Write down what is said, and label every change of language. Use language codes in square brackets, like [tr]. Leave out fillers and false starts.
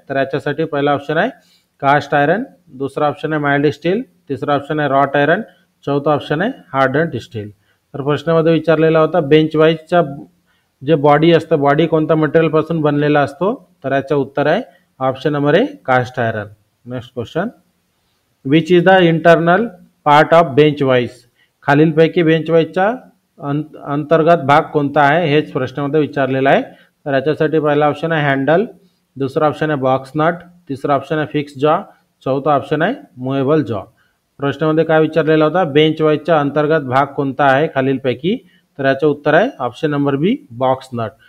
[mr] तर याच्यासाठी पहिला ऑप्शन आहे कास्ट आयरन, दुसरा ऑप्शन आहे माइल्ड स्टील, तिसरा ऑप्शन आहे रॉट आयरन, चौथा ऑप्शन आहे हार्डन्ड स्टील. तर प्रश्नामध्ये विचारलेला होता बेंच वाईजचा जे बॉडी असतं बॉडी कोणत्या मटेरियलपासून बनलेला असतो, तर याचं उत्तर आहे option number A caste iron. [en] Next question, which is the internal part of bench vise. [mr] खालीलपैकी बेंच वाईजचा अंतर्गत भाग कोणता आहे हेच प्रश्नामध्ये विचारलेला आहे. तर याच्यासाठी पहिला ऑप्शन आहे हँडल, दुसरा ऑप्शन आहे बॉक्स नट, तिसरा ऑप्शन आहे फिक्स जॉ, चौथा ऑप्शन आहे मुव्हेबल जॉ. प्रश्नामध्ये काय विचारलेला होता बेंच वाईजचा अंतर्गत भाग कोणता आहे खालीलपैकी, तर याचं उत्तर आहे ऑप्शन नंबर बी बॉक्स नट.